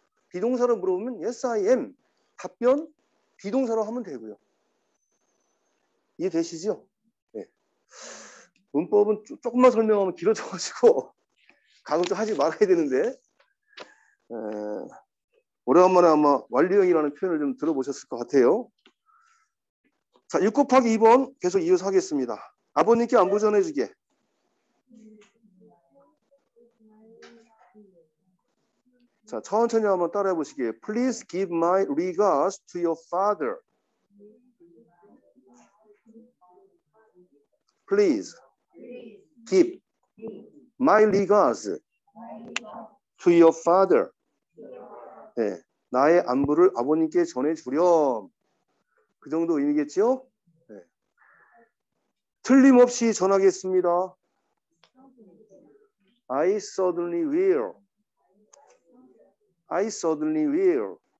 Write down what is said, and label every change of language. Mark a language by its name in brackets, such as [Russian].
[Korean] 비동사로 물어보면 [English] yes, I am. [Korean] 답변 비동사로 하면 되고요. 이해되시죠? 네. 문법은 조금만 설명하면 길어져가지고 가끔 좀 하지 말아야 되는데 오래간만에 아마 완료형이라는 표현을 좀 들어보셨을 것 같아요. 자, 6 곱하기 2번 계속 이어서 하겠습니다. 아버님께 안부 전해주게. 자, 천천히 한번 따라해 보시게. [English] Please give my regards to your father. Please give my regards to your father. [Korean] 네, 나의 안부를 아버님께 전해주렴. 그 정도 의미겠죠? 네. 틀림없이 전하겠습니다. [English] I certainly will. I certainly will.